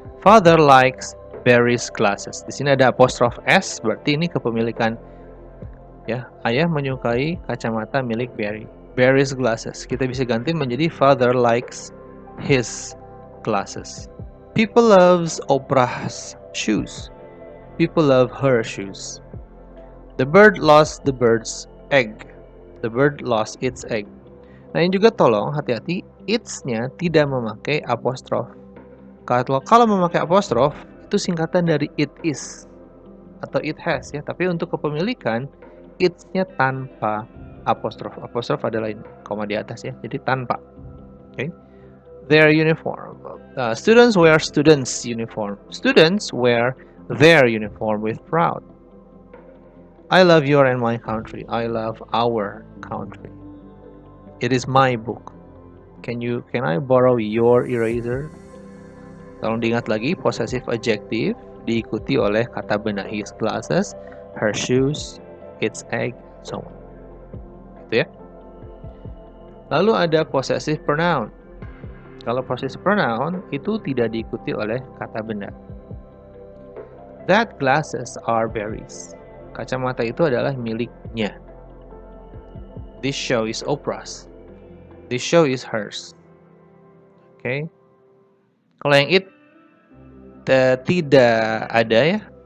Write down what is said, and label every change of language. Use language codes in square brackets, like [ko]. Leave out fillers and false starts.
[en] Father likes Barry's glasses. [id] Di sini ada apostrof S, berarti ini kepemilikan. Ya, ayah menyukai kacamata milik Barry. [en] Barry's glasses. [id] Kita bisa ganti menjadi [en] father likes his glasses. People loves Oprah's shoes. People love her shoes. The bird lost the bird's egg. The bird lost its egg. [id] Nah, ini juga tolong hati-hati, its-nya tidak memakai apostrof. Kalau memakai apostrof, itu singkatan dari it is atau it has ya. Tapi untuk kepemilikan, its-nya tanpa apostrof. Apostrof adalah ini, koma di atas ya. Jadi tanpa. [en] Okay. Their uniform. Students wear students' uniform. Students wear their uniform with proud. I love your and my country. I love our country. It is my book. Can I borrow your eraser? [id] Tolong diingat lagi, possessive adjective diikuti oleh kata benda [en] his glasses, her shoes, its egg, so on. [id] Gitu ya. Lalu ada possessive pronoun. Kalau possessive pronoun itu tidak diikuti oleh kata benda. [en] That glasses are Barry's. [id] Kacamata itu adalah miliknya. [en] This show is Oprah's. This show is hers. Okay. [id] Kalau yang it tidak ada ya.